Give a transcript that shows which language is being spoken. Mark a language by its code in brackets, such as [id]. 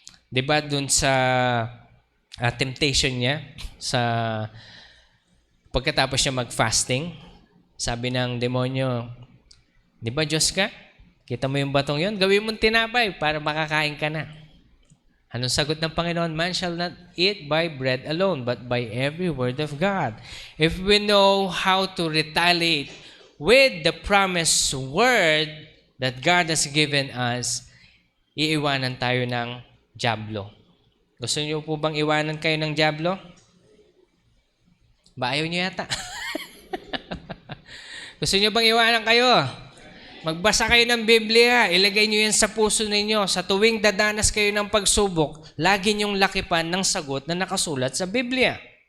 [tl] Diba dun sa temptation niya, sa pagkatapos niya mag-fasting, sabi ng demonyo, di ba Diyos ka? Kita mo yung batong yon, gawin mong tinapay para makakain ka na. Anong sagot ng Panginoon? [en] Man shall not eat by bread alone, but by every word of God. If we know how to retaliate with the promised word that God has given us, [tl] iiwanan tayo ng dyablo. Gusto niyo po bang iwanan kayo ng dyablo? Ba, ayaw niyo yata. Gusto niyo bang iwanan kayo? Magbasa kayo ng Biblia, ilagay niyo yan sa puso ninyo. Sa tuwing dadanas kayo ng pagsubok, lagi niyong lakipan ng sagot na nakasulat sa Biblia.